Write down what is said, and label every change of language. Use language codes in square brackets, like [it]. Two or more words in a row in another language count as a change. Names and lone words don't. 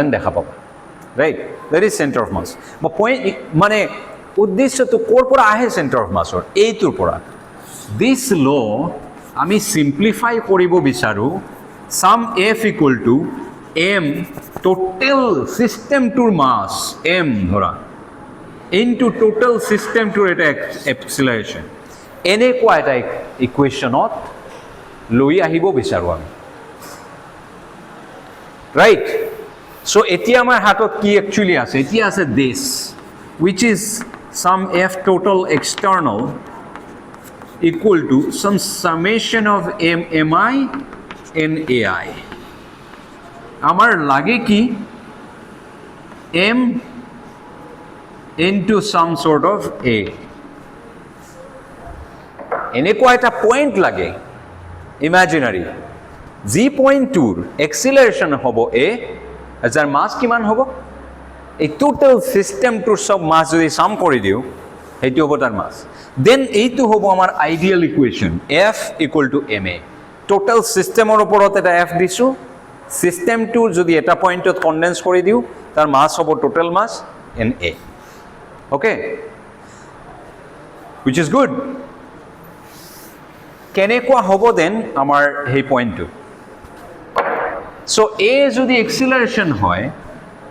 [as] দেখা পাবা [en] right that is center of mass [as] বা পইণ্ট মানে উদ্দেশ্যটো ক'ৰ পৰা আহে [en] center of massৰ [as] এইটোৰ পৰা [en] this law' [as] আমি চিম্প্লিফাই কৰিব বিচাৰোঁ [en] sum F equal to M total systemটোৰ mass M [as] ধৰা [en] into total systemটোৰ [as] এটা এক্সিলাৰেশ্যন এনেকুৱা এটা ইকুৱেশ্যনত লৈ আহিব বিচাৰোঁ আমি [en] right so' [as] এতিয়া আমাৰ হাতত কি একচুৱেলি আছে এতিয়া আছে [en] this which is sum F total external equal to some summation of mi and ai [as] আমার লাগে কি [en] m into some sort of a [as] এনেকুৱা এটা পইণ্ট লাগে ইমাজিনাৰী যি পইণ্টটোৰ এক্সিলাৰেশ্যন হ'ব এ যাৰ মাছ কিমান হ'ব এই [en] total systemটোৰ [as] চব মাছ যদি চাম কৰি দিওঁ সেইটো হ'ব তাৰ মাছ দেন এইটো হ'ব আমাৰ [en] ideal equation F equal to M A total systemৰ [as] ওপৰত এটা এফ দিছোঁ ছিষ্টেমটো যদি এটা পইণ্টত কনডেন্স কৰি দিওঁ তাৰ মাছ হ'ব [en] total mass M A okay which is good [as] কেনেকুৱা হ'ব দেন আমাৰ সেই পইণ্টটো চ' এ যদি এক্সিলাৰেশ্যন হয়